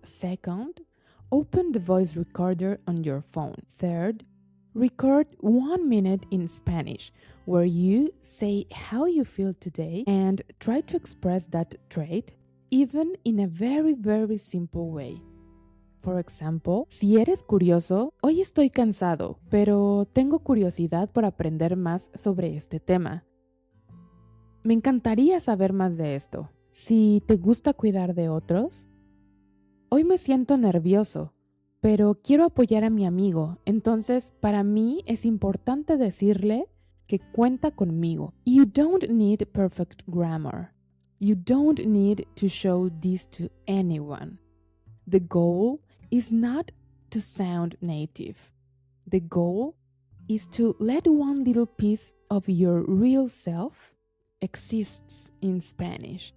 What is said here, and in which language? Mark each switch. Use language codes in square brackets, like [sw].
[en] Second, open the voice recorder on your phone. Third, record 1 minute in Spanish where you say how you feel today and try to express that trait even in a very, very simple way. For example, [es] si eres curioso, hoy estoy cansado, pero tengo curiosidad por aprender más sobre este tema. Me encantaría saber más de esto. Si te gusta cuidar de otros, hoy me siento nervioso, pero quiero apoyar a mi amigo, entonces para mí es importante decirle que cuenta conmigo. [en] You don't need perfect grammar. You don't need to show this to anyone. The goal is not to sound native. The goal is to let one little piece of your real self exists in Spanish.